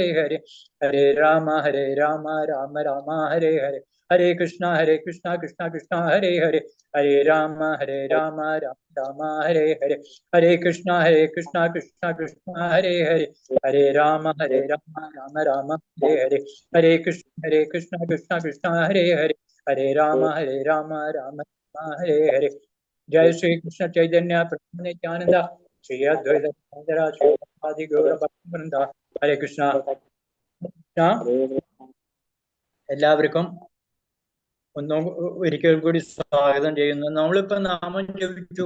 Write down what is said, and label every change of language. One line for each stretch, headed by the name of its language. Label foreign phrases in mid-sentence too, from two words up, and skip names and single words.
Sanskrit: हरे, हरे राम राम राम हरे हरे, हरे कृष्ण कृष्ण कृष्ण हरे हरे, हरे राम राम राम हरे हरे, हरे कृष्ण कृष्ण कृष्ण हरे हरे, हरे राम राम राम हरे हरे, हरे कृष्ण कृष्ण कृष्ण हरे हरे, हरे राम राम राम हरे हरे. जय श्री कृष्ण चैतन्य प्रभु नित्यानन्द, श्री अद्वैत श्री आदि गौर भक्तवृन्द. हरे कृष्ण.
Malayalam: എല്ലാവർക്കും ഒരിക്കൽ കൂടി സ്വാഗതം ചെയ്യുന്നു. നമ്മളിപ്പോ നാമം ജപിച്ചു.